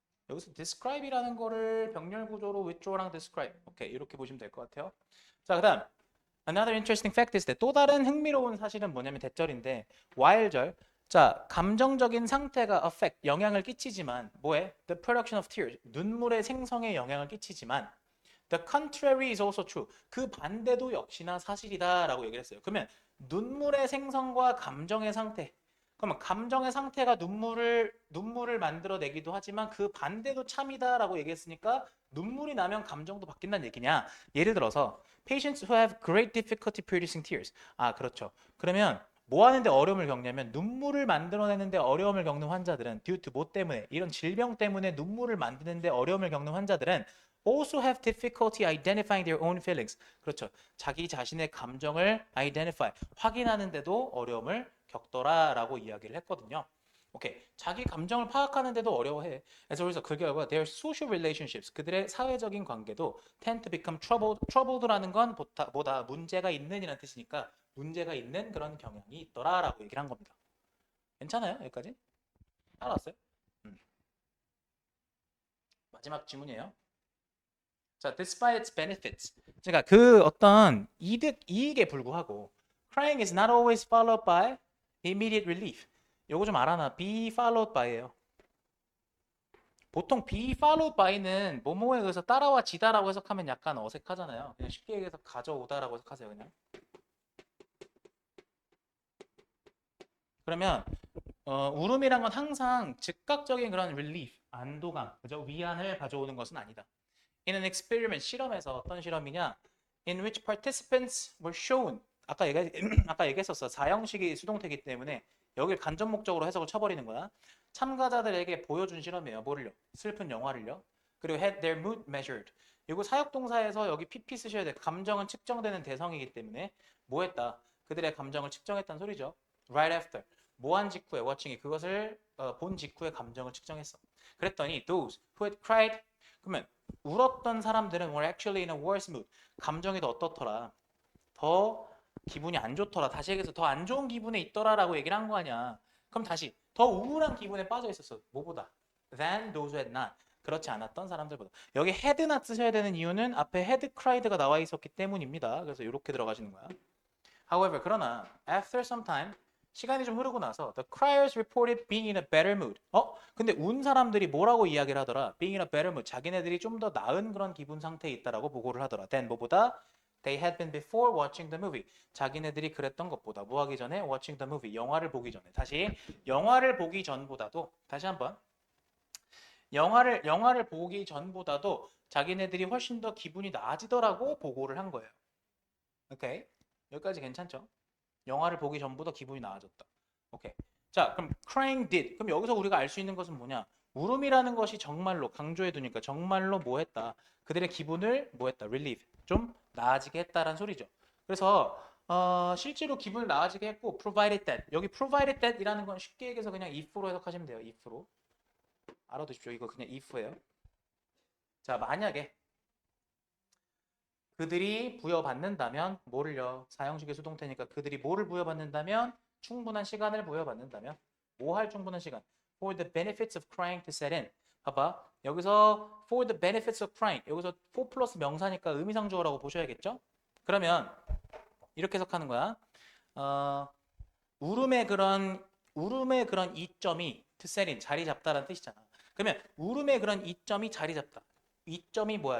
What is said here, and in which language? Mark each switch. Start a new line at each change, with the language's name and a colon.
Korean: 여기서 describe이라는 거를 병렬 구조로 withdraw랑 describe. 오케이, 이렇게 보시면 될 것 같아요. 자, 그다음
English: another interesting fact is that
Korean: 또 다른 흥미로운 사실은 뭐냐면 대절인데 while절. 자, 감정적인 상태가 affect 영향을 끼치지만 뭐에?
English: The production of tears
Korean: 눈물의 생성에 영향을 끼치지만
English: the contrary is also true.
Korean: 그 반대도 역시나 사실이다라고 얘기를 했어요. 그러면 눈물의 생성과 감정의 상태. 그러면 감정의 상태가 눈물을 만들어내기도 하지만 그 반대도 참이다라고 얘기했으니까 눈물이 나면 감정도 바뀐다는 얘기냐?
English: 예를 들어서 patients who have great difficulty producing tears.
Korean: 아, 그렇죠. 그러면 뭐 하는데 어려움을 겪냐면 눈물을 만들어내는데 어려움을 겪는 환자들은 due to 뭐 때문에 이런 질병 때문에 눈물을 만드는데 어려움을 겪는 환자들은
English: also have difficulty identifying their own feelings.
Korean: 그렇죠. 자기 자신의 감정을 identify, 확인하는데도 어려움을 겪더라라고 이야기를 했거든요. 오케이. 자기 감정을 파악하는데도 어려워해. 그래서 그 결과
English: their social relationships,
Korean: 그들의 사회적인 관계도
English: tend to become troubled
Korean: 라는 건 보다 문제가 있는이라는 뜻이니까 문제가 있는 그런 경향이 있더라라고 얘기를 한 겁니다. 괜찮아요? 여기까지? 알았어요? 마지막 질문이에요. 자,
English: despite its benefits.
Korean: 그러니까 그 어떤 이익에 불구하고
English: crying is not always followed by immediate relief.
Korean: 요거 좀 알아놔. be followed by예요. 보통 be followed by는 뭐뭐에 의해서 따라와 지다라고 해석하면 약간 어색하잖아요. 그냥 쉽게 얘기해서 가져오다라고 해석하세요, 그냥. 그러면 울음이란 건 항상 즉각적인 그런 relief, 안도감, 그죠? 위안을 가져오는 것은 아니다.
English: In an experiment,
Korean: 실험에서 어떤 실험이냐?
English: In which participants were shown.
Korean: 아까 얘기했었어. 4형식이 수동태이기 때문에 여기를 간접 목적으로 해석을 쳐버리는 거야. 참가자들에게 보여준 실험이에요. 뭐를요? 슬픈 영화를요. 그리고
English: had their mood measured.
Korean: 이거 사역동사에서 여기 PP 쓰셔야 돼. 감정은 측정되는 대상이기 때문에 뭐 했다? 그들의 감정을 측정했다는 소리죠.
English: Right after.
Korean: 뭐 한 직후에 watching이 그것을 본 직후에 감정을 측정했어. 그랬더니
English: those who had cried.
Korean: 그러면 울었던 사람들은
English: were actually in a worse mood.
Korean: 감정이 더 어떻더라? 더 기분이 안 좋더라. 다시 얘기해서 더 안 좋은 기분에 있더라라고 얘기를 한 거 아니야. 그럼 다시 더 우울한 기분에 빠져 있었어. 뭐보다?
English: Than those who had not.
Korean: 그렇지 않았던 사람들보다. 여기 had not 쓰셔야 되는 이유는 앞에 had cried가 나와 있었기 때문입니다. 그래서 이렇게 들어가시는 거야.
English: However,
Korean: 그러나
English: after some time
Korean: 시간이 좀 흐르고 나서
English: the criers reported being in a better mood.
Korean: 근데 운 사람들이 뭐라고 이야기를 하더라?
English: Being in a better mood.
Korean: 자기네들이 좀 더 나은 그런 기분 상태에 있다라고 보고를 하더라. Then 뭐보다?
English: They had been before watching the movie.
Korean: 자기네들이 그랬던 것보다 뭐 하기 전에
English: watching the movie.
Korean: 영화를 보기 전에. 다시 영화를 보기 전보다도 다시 한번 영화를 보기 전보다도 자기네들이 훨씬 더 기분이 나아지더라고 보고를 한 거예요. 오케이. 여기까지 괜찮죠? 영화를 보기 전보다 기분이 나아졌다. 오케이. 자, 그럼
English: crying did.
Korean: 그럼 여기서 우리가 알 수 있는 것은 뭐냐? 울음이라는 것이 정말로 강조해 두니까 정말로 뭐 했다? 그들의 기분을 뭐 했다? relieve. 좀 나아지게 했다라는 소리죠. 그래서 실제로 기분을 나아지게 했고 provided that. 여기 provided that 이라는 건 쉽게 얘기해서 그냥 if로 해석하시면 돼요. if로. 알아두십시오. 이거 그냥 if예요. 자, 만약에 그들이 부여받는다면 뭐를요? 사형식의 수동태니까 그들이 뭐를 부여받는다면 충분한 시간을 부여받는다면 뭐 할 충분한 시간?
English: For the benefits of crying to set in.
Korean: 봐봐. 여기서
English: for the benefits of crying.
Korean: 여기서 for 플러스 명사니까 의미상주어라고 보셔야겠죠? 그러면 이렇게 해석하는 거야. 어, 울음의 그런 이점이 to set in 자리 잡다라는 뜻이잖아. 그러면 울음의 그런 이점이 자리 잡다. 이점이 뭐야?